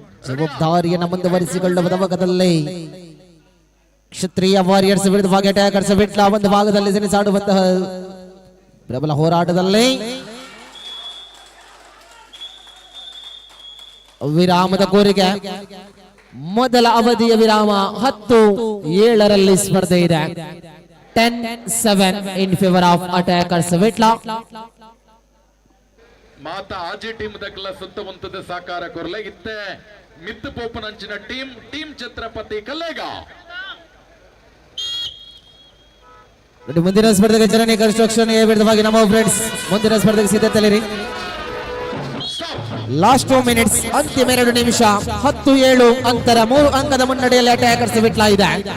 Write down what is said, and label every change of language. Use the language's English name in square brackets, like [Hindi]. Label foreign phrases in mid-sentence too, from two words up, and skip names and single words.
[Kannada] ಜವಾಬ್ದಾರಿಯನ್ನು ಮುಂದುವರಿಸಿಕೊಳ್ಳುವ ಭಾಗದಲ್ಲಿ ಕ್ಷತ್ರಿಯ ವಾರಿಯರ್ಸ್ ವಿರುದ್ಧವಾಗಿ ಅಟ್ಯಾಕರ್ಸ್ ವಿಟ್ಲ ಒಂದು ಭಾಗದಲ್ಲಿ ಸೆಣಸಾಡುವಂತಹ ಪ್ರಬಲ ಹೋರಾಟದಲ್ಲಿ ವಿರಾಮದ ಕೋರಿಕೆ. ಮೊದಲ ಅವಧಿಯ ವಿರಾಮ 10-7 ಸ್ಪರ್ಧೆ ಇದೆ. [English] 10-7 in favour of Attackers Vitla. [Tulu] ಮಾತ ಆಜಿ ಟೀಮ್ ದಕ್ಕಲ ಸುತ್ತವಂತದ ಸಾಕಾರ ಕೊರಲೆ ಇತ್ತೆ ಮಿತ್ತು ಪೋಪನ್ ಅಂಚಿನ ಟೀಮ್ ಛತ್ರಪತಿ ಕಲ್ಲೇಗ. [Kannada] ಮುಂದಿನ ಸ್ಪರ್ಧೆಗೆ ಜನನಿ ಕನ್ಸ್ಟ್ರಕ್ಷನ್ ವಿರುದ್ಧವಾಗಿ ನಮ್ಮ ಫ್ರೆಂಡ್ಸ್ ಮುಂದಿನ ಸ್ಪರ್ಧೆಗೆ ಸಿದ್ಧತೆಯಲ್ಲಿರಿ. [English] last 2 minutes. [Kannada] ಅಂತಿಮ 2 ನಿಮಿಷ. 10-7 ಅಂತರ 3 ಅಂಕದ ಮುನ್ನಡೆಯಲ್ಲಿ ಅಟ್ಯಾಕರ್ಸ್ ವಿಟ್ಲ ಇದೆ.